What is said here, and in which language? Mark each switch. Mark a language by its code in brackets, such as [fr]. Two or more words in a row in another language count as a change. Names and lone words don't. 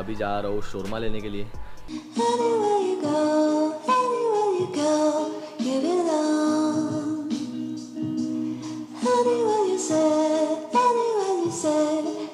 [hi] अभी जा रहा हूँ शोरमा लेने के लिए। [en] Anywhere you go, anywhere you go, you belong. Anywhere you say,